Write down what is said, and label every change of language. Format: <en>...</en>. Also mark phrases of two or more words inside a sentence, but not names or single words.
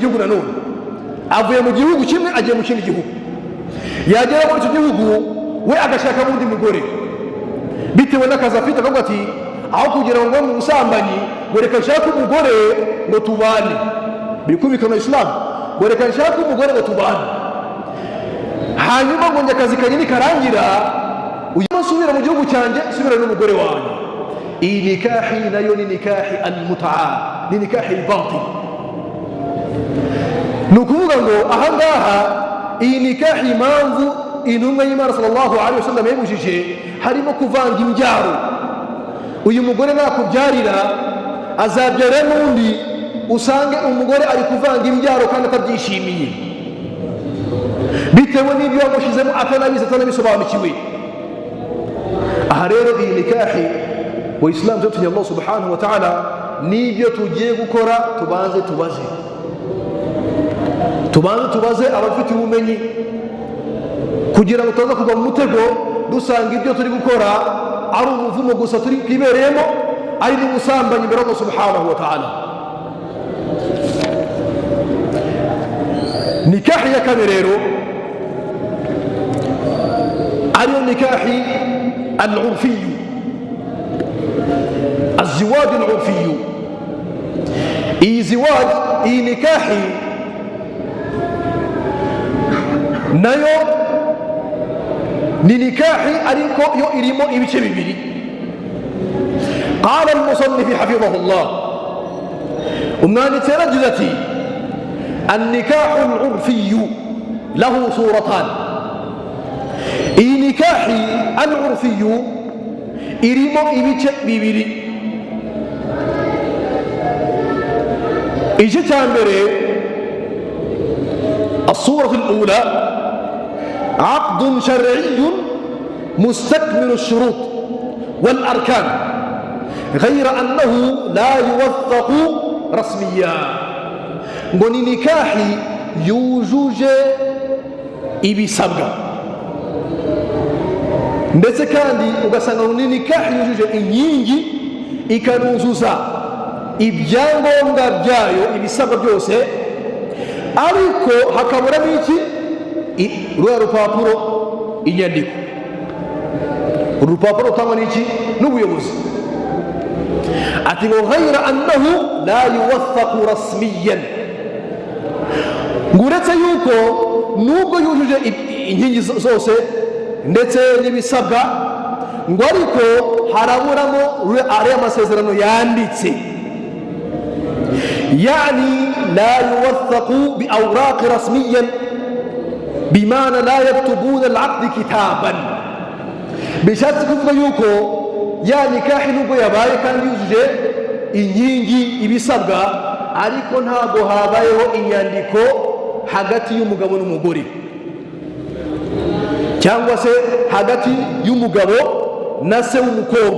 <rw>gihugu, nanone avuye mu gihugu kimwe agiye mu kindi gihugu, yagera muri icyo gihugu we agashaka undi mugore bitewe n'akazi afite, akavuga ati aho kugira ngo mu busambanyi ngo reka nshake umugore ngo tubane, biri kumvikana Islam, ngo reka nshake umugore ngo tubane, hanyuma ngo njye akazi kanjye nikarangira uyu musubira mu gihugu cyanjye subira n'umugore wanjye. iyi nikahi nayo ni</rw> <ar>نكاح المتعة,</ar> <rw>ni</rw> <ar>نكاح الباطل.</ar> <rw>Nukuvuga ngo ahangaha iyi nikahi impamvu intumwa y'Imana</rw> <ar>صلى الله عليه وسلم</ar> <rw>yabujije harimo kuvanga imbyaro. Uyu mugore nakubyarira azabyara n'undi, usange umugore ari kuvanga imbyaro kandi atabyishimiye, bitewe n'ibyo yamushizemo atanabizi atanabisobanukiwe. Aha rero iyi nikahi wa Islam tutinye</rw> <ar>الله سبحانه وتعالى,</ar> <rw>nibyo tugiye gukora tubanze tubaze abafite ubumenyi, kugira ngo tutaza kugwa mu mutego dusanga ibyo turi gukora ari umuvumo gusa turi kwibereyemo, ari n'ubusambanyi imbere</rw> <ar>الله سبحانه وتعالى.</ar> <rw>Nikahi ya kabiri rero ariyo</rw> <ar>نكاح العرفي, الزواج العرفي. زواج نكاحي</ar> <rw>nayo ni nikahi ariko yo irimo ibice bibiri.</rw> <ar>قال المصنف حفظه الله</ar> <rw>umwanditsi yaragize ati</rw> <ar>النكاح العرفي له صورتان.</ar> <rw>iyi</rw> <ar>نكاح العرفي</ar> <rw>irimo ibice bibiri. igice cya mbere</rw> <ar>الصورة الأولى عقد شرعي مستكمل الشروط والأركان غير أنه لا يوثق رسميا.</ar> <rw>ngo ni nikahi yujuje ibisabwa, ndetse kandi ugasanga ni nikahi yujuje inkingi ikanuzuza ibyangombwa byayo, ibisabwa byose, ariko hakabura n'iki, rwa rupapuro, inyandiko. Urupapuro rutangwa n'iki? N'ubuyobozi. ati ngo</rw> <ar>غير أنه لا يوثق رسميا,</ar> <rw>ngo uretse yuko nubwo yujuje inkingi zose ndetse n'ibisabwa, ngo ariko haraburamo ariya amasezerano yanditse.</rw> <ar>يعني لا يوثق بأوراق رسميا بمعنى لا يكتبون العقد كتابا.</ar> <rw>bishatse kuvuga yuko ya nikahi nubwo yabaye kandi yujuje inkingi ibisabwa, ariko ntabwo habayeho inyandiko hagati y'umugabo n'umugore, cyangwa se hagati y'umugabo na se w'umukobwa.</rw>